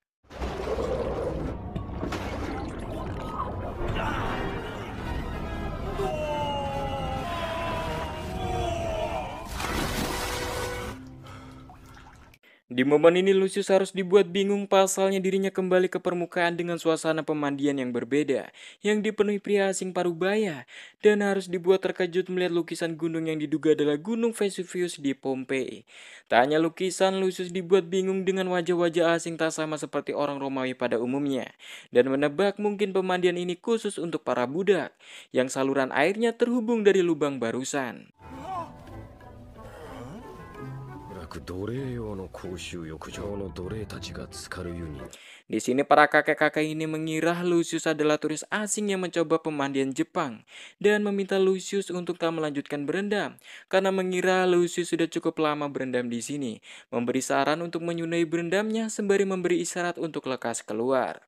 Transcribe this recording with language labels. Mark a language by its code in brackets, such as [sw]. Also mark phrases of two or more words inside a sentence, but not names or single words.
[id] Di momen ini Lucius harus dibuat bingung pasalnya dirinya kembali ke permukaan dengan suasana pemandian yang berbeda, yang dipenuhi pria asing parubaya, dan harus dibuat terkejut melihat lukisan gunung yang diduga adalah Gunung Vesuvius di Pompei. Tak hanya lukisan, Lucius dibuat bingung dengan wajah-wajah asing tak sama seperti orang Romawi pada umumnya, dan menebak mungkin pemandian ini khusus untuk para budak, yang saluran airnya terhubung dari lubang barusan. [ja] おそらく奴隷用の公衆浴場の奴隷たちが浸かる湯に [id] Di sini para kakek-kakek ini mengira Lucius adalah turis asing yang mencoba pemandian Jepang dan meminta Lucius untuk tak melanjutkan berendam karena mengira Lucius sudah cukup lama berendam di sini, memberi saran untuk menyunai berendamnya sembari memberi isyarat untuk lekas keluar.